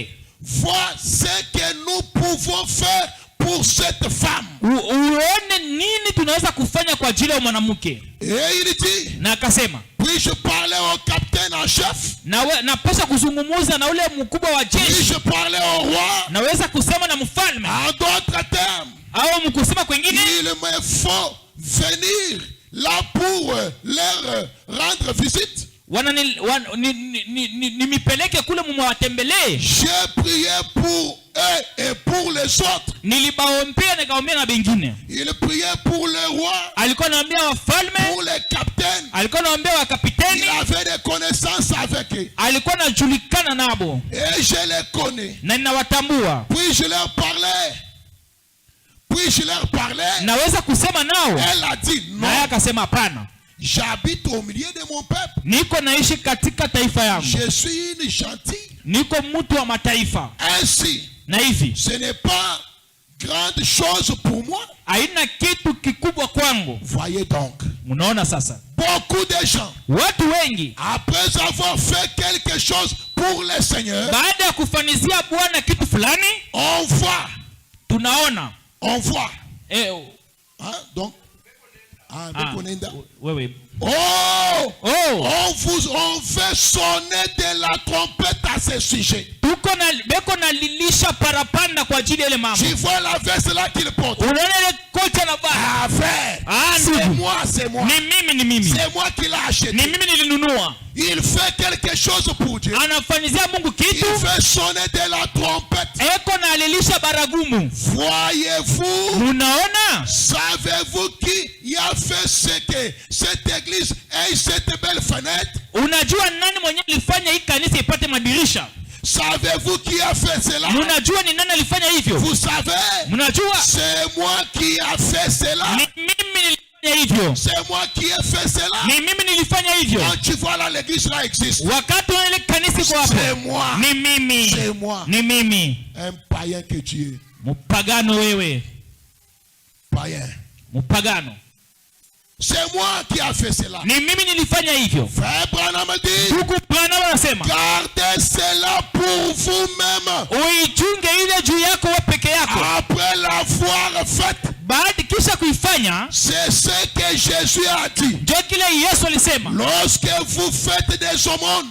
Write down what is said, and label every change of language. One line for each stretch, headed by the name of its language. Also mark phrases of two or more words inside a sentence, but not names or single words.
French: vois ce que nous pouvons faire pour cette femme.
Swahili: uone nini tunaweza kufanya kwa ajili ya mwanamke.
French: Et il dit,
Swahili: Na akasema,
French: puis-je parler au capitaine en chef?
Swahili: napasha kuzungumuza na ule mkubwa wa jeshi.
French: Puis-je parler au roi?
Swahili: Naweza kusema na mfalme.
French: En d'autres termes,
Swahili: Au mkusema kwengine,
French: il me faut venir là pour leur rendre visite.
Swahili: nimipeleke kule muwatembelee.
French: J'ai prié pour eux et pour les autres.
Swahili: Nilibaombea nikaombea na bengine.
French: Il priait pour le roi,
Swahili: Alikuwa anaombea wafalme,
French: pour les capitaines.
Swahili: alikuwa anaombea wakapiteni,
French: Il avait des connaissances avec eux.
Swahili: alikuwa anajulikana nabo
French: Et je les connais.
Swahili: na ninawatambua.
French: Puis je leur parlais.
Swahili: Naweza kusema nao.
French: Elle a dit non.
Swahili: Naye akasema hapana.
French: J'habite au milieu de mon peuple.
Swahili: Niko naishi katika taifa yangu.
French: Je suis une gentille.
Swahili: Niko mtu wa mataifa.
French: Ainsi,
Swahili: Na hivi,
French: ce n'est pas grande chose pour moi.
Swahili: haina kitu kikubwa kwangu.
French: Voyez donc.
Swahili: Mnaona sasa?
French: Beaucoup de gens,
Swahili: Watu wengi
French: après avoir fait quelque chose pour le Seigneur,
Swahili: baada ya kufanizia Bwana kitu fulani,
French: on voit. Hein? Donc,
Swahili: wewe.
French: on fait sonner de la trompette à ce sujet.
Swahili: Beko na lilisha parapanda kwa ajili ile mambo.
French: Tu vois la veste là qu'il porte.
Swahili: Unaona ile koti anavaa?
French: C'est moi.
Swahili: Ni mimi.
French: C'est moi qui l'ai acheté.
Swahili: Ni mimi nilinunua.
French: Il fait quelque chose pour Dieu.
Swahili: Anafanyizia Mungu kitu.
French: Il fait sonner de la trompette.
Swahili: Eko na lilisha baragumu.
French: Voyez-vous?
Swahili: Unaona?
French: Savez-vous qui a fait ce que cette église ait cette belle fenêtre?
Swahili: Unajua nani mwenye alifanya hii kanisa ipate madirisha?
French: Savez-vous qui a fait cela?
Swahili: Unajua ni nani alifanya hivyo?
French: Vous savez?
Swahili: Mnajua?
French: C'est moi qui a fait cela.
Swahili: Ni mimi nilifanya hivyo.
French: C'est moi qui ai fait cela.
Swahili: Ni mimi nilifanya hivyo.
French: Quand tu vois là, l'église là existe.
Swahili: Wakati wa ile kanisa iko hapo.
French: C'est moi.
Swahili: Ni mimi.
French: C'est moi.
Swahili: Ni mimi.
French: Un païen que tu es.
Swahili: Mpagano wewe.
French: Païen.
Swahili: Mpagano.
French: C'est moi qui a fait cela.
Swahili: Ni mimi nilifanya hivyo.
French: Frère Branham dit,
Swahili: Ndugu Branham anasema,
French: gardez cela pour vous-même.
Swahili: uichunge ile juu yako wewe peke yako.
French: Après l'avoir faite.
Swahili: Baada kisha kuifanya,
French: c'est ce que Jésus a dit.
Swahili: ndio kile Yesu alisema.
French: Lorsque vous faites des aumônes,